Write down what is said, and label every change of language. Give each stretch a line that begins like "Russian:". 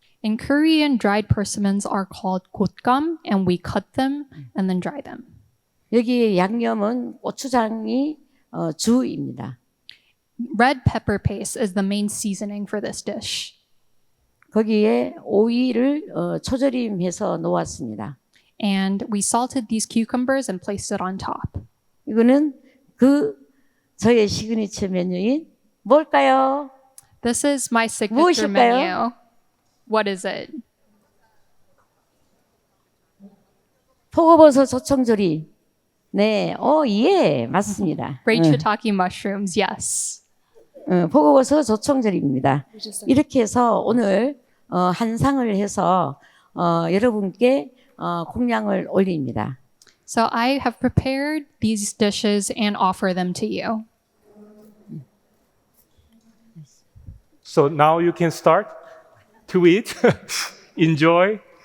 English: In Korean, dried persimmons are called gotgam, and we cut them and then dry them.
Korean: 여기 양념은 고추장이 주입니다.
English: Red pepper paste is the main seasoning for this dish.
Korean: 거기에 오이를 초절임해서 놓았습니다.
English: And we salted these cucumbers and placed it on top.
Korean: 이거는 저의 시그니처 메뉴인 뭘까요?
English: This is my signature
Korean: 무엇일까요?
English: menu. What is it?
Korean: 표고버섯 조청조림. 네, 예, 맞습니다.
English: Great shiitake mushrooms, yes.
Korean: 표고버섯 조청조림입니다. 이렇게 해서 오늘 한 상을 해서 여러분께 공양을 올립니다.
English: So I have prepared these dishes and offer them to you. So now you can start to eat. Enjoy.